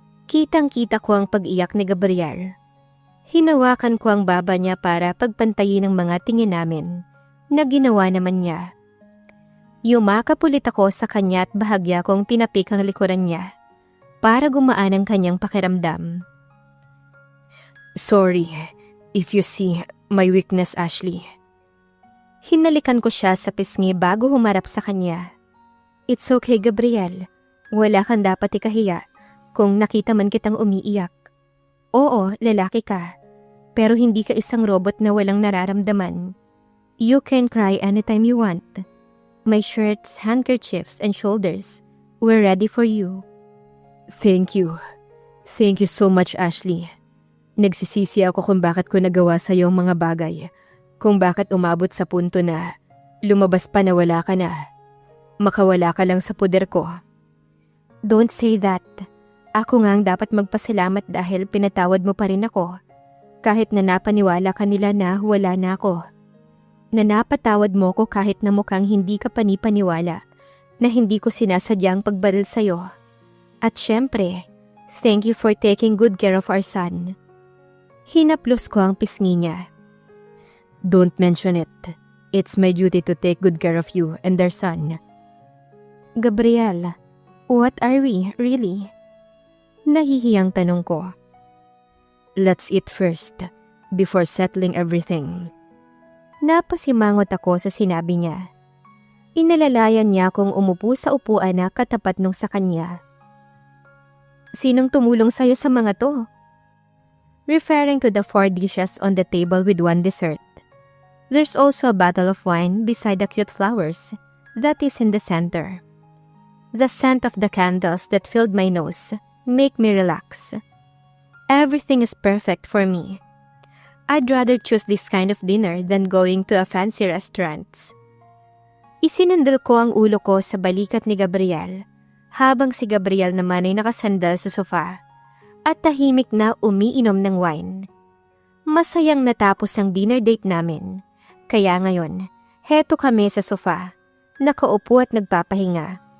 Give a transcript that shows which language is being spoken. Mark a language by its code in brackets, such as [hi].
[tl] Kitang-kita ko ang pag-iyak ni Gabriel. Hinawakan ko ang baba niya para pagpantayin ang mga tingin namin, na ginawa naman niya. Yumakap ulit ako sa kanya at bahagya kong tinapik ang likuran niya, para gumaan ang kanyang pakiramdam. [en] Sorry, if you see my weakness, Ashley. [tl] Hinalikan ko siya sa pisngi bago humarap sa kanya. [en] It's okay, Gabriel. [tl] Wala kang dapat ikahiya kung nakita man kitang umiiyak. Oo, lalaki ka. Pero hindi ka isang robot na walang nararamdaman. [en] You can cry anytime you want. My shirts, handkerchiefs, and shoulders were ready for you. Thank you. Thank you so much, Ashley. [tl] Nagsisisi ako kung bakit ko nagawa sa iyo ang mga bagay. Kung bakit umabot sa punto na lumabas pa na wala ka na. Makawala ka lang sa puder ko. [en] Don't say that. [tl] Ako nga ang dapat magpasalamat dahil pinatawad mo pa rin ako. Kahit na napaniwala ka nila na wala na ako. Na napatawad mo ko kahit na mukhang hindi ka panipaniwala. Na hindi ko sinasadyang pagbaril sa'yo. At syempre, [en] thank you for taking good care of our son. [tl] Hinaplos ko ang pisngi niya. [en] Don't mention it. It's my duty to take good care of you and their son. Gabriel, what are we, really? [tl] Nahihiyang tanong ko. [en] Let's eat first, before settling everything. [tl] Napasimangot ako sa sinabi niya. Inalalayan niya akong umupo sa upuan na katapat nung sa kanya. Sinong tumulong sa'yo sa mga to? [en] Referring to the 4 dishes on the table with 1 dessert. There's also a bottle of wine beside the cute flowers that is in the center. The scent of the candles that filled my nose make me relax. Everything is perfect for me. I'd rather choose this kind of dinner than going to a fancy restaurant. [tl] Isinandal ko ang ulo ko sa balikat ni Gabriel, habang si Gabriel naman ay nakasandal sa sofa at tahimik na umiinom ng wine. Masayang natapos ang dinner date namin. Kaya ngayon, heto kami sa sofa, nakaupo at nagpapahinga.